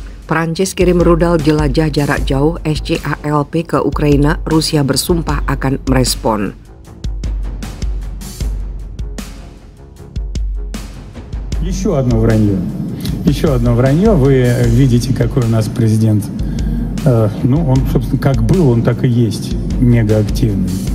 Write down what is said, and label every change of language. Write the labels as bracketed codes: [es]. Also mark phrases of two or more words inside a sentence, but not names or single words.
[id] Prancis kirim rudal jelajah jarak jauh SCALP ke Ukraina, Rusia bersumpah akan merespon. [ru] Еще одно вранье. Еще одно вранье. Вы видите, какой у нас президент. Он, собственно, как был, он так и есть. Мегаактивный.